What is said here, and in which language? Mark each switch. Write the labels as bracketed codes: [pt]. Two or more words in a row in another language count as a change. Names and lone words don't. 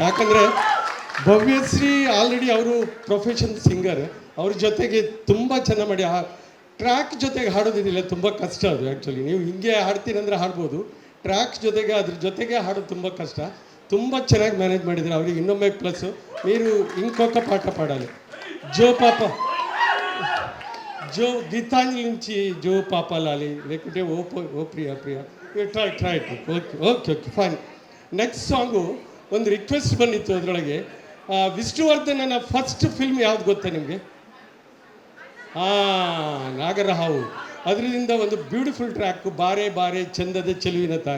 [kn] ಯಾಕಂದ್ರೆ ಭವ್ಯಶ್ರೀ ಆಲ್ರೆಡಿ ಅವರು [en] profession singer. [kn] ಅವ್ರ ಜೊತೆಗೆ ತುಂಬ ಚೆನ್ನಾಗಿ ಮಾಡಿ ಆ ಟ್ರ್ಯಾಕ್ ಜೊತೆಗೆ ಹಾಡೋದಿಲ್ಲ, ತುಂಬ ಕಷ್ಟ ಅದು. ಆ್ಯಕ್ಚುಲಿ ನೀವು ಹಿಂಗೆ ಹಾಡ್ತೀರಂದ್ರೆ ಹಾಡ್ಬೋದು, ಟ್ರ್ಯಾಕ್ ಜೊತೆಗೆ ಅದ್ರ ಜೊತೆಗೆ ಹಾಡೋದು ತುಂಬ ಕಷ್ಟ. ತುಂಬ ಚೆನ್ನಾಗಿ ಮ್ಯಾನೇಜ್ ಮಾಡಿದ್ದಾರೆ. ಅವ್ರಿಗೆ ಇನ್ನೊಮ್ಮೆ ಪ್ಲಸ್ಸು, [te] మీరు ఇంకొక పాట పాడాలి. జో పాప జో గీతాంజలి నుంచి జో పాప లాలి, లేకుంటే ఓ ప్రియా [en] try okay okay okay fine. next song [kn] ಒಂದು ರಿಕ್ವೆಸ್ಟ್ ಬಂದಿತ್ತು ಅದರೊಳಗೆ. ವಿಷ್ಣುವರ್ಧನನ [en] first film [kn] ಯಾವ್ದು ಗೊತ್ತಾ ನಿಮಗೆ? ನಾಗರಹಾವು. ಅದರಿಂದ ಒಂದು [en] beautiful track, [kn] ಬಾರೆ ಬಾರೆ ಚಂದದ ಚೆಲುವಿನ ತಾರೆ.